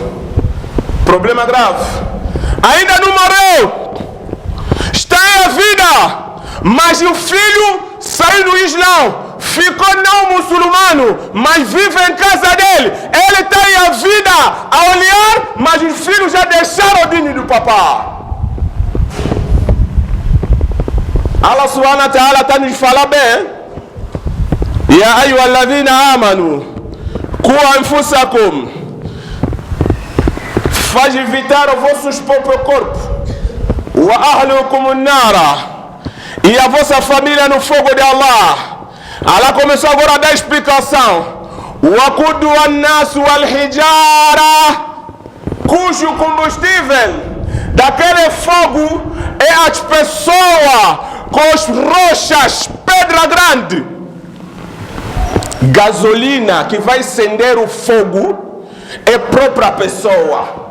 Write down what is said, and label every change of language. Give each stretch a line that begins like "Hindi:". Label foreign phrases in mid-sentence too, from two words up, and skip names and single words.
Portuguese: Problema grave. Ainda não morreu. Está em a vida. Mas o filho saiu do Islã. Ficou não muçulmano, mas vive em casa dele. Ele tem a vida a olhar, mas os filhos já deixaram o dino do papá.
Arabic: الله سبحانه وتعالى
Portuguese: está nos falando bem.
Arabic: يا أيها الذين آمنوا قوا أنفسكم.
Portuguese: Faz evitar os vossos próprios corpos.
Arabic: وأهليكم النار.
Portuguese: E a vossa família no fogo de Allah. Allah começou agora a dar explicação.
Arabic: وقودها الناس والحجارة,
Portuguese: cujo combustível daquele fogo é as pessoas com as rochas, pedra grande. Gasolina que vai acender o fogo é própria pessoa.